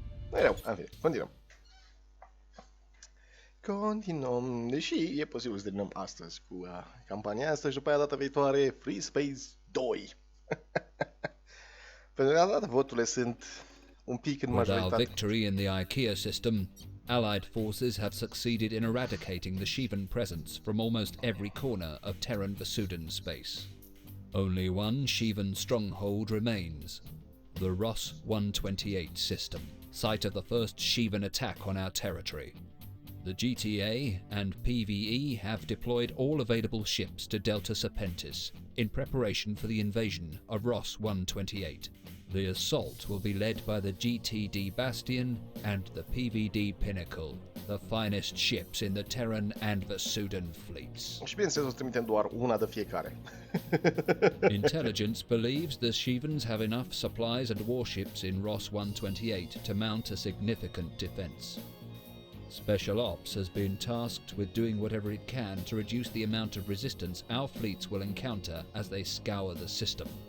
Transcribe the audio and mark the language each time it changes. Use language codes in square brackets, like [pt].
[ro] Nu-i rău, în fine, continuăm. Deși e posibil să terminăm astăzi cu campania asta și după aia data viitoare Freespace 2. Pentru că data voturile sunt un pic în majoritate. [en] With our victory in the IKEA system, Allied forces have succeeded in eradicating the Shivan presence from almost every corner of Terran Vasudan space. Only one Shivan stronghold remains, the Ross 128 system, site of the first Shivan attack on our territory. The GTA and PvE have deployed all available ships to Delta Serpentis in preparation for the invasion of Ross 128. The assault will be led by the GTD Bastion and the PVD Pinnacle, the finest ships in the Terran and Vasudan fleets. [ro] Și bineînțeles o să trimitem doar una de fiecare. [en] Intelligence believes the Shivans have enough supplies and warships in Ross 128 to mount a significant defense. Special Ops has been tasked with doing whatever it can to reduce the amount of resistance our fleets will encounter as they scour the system.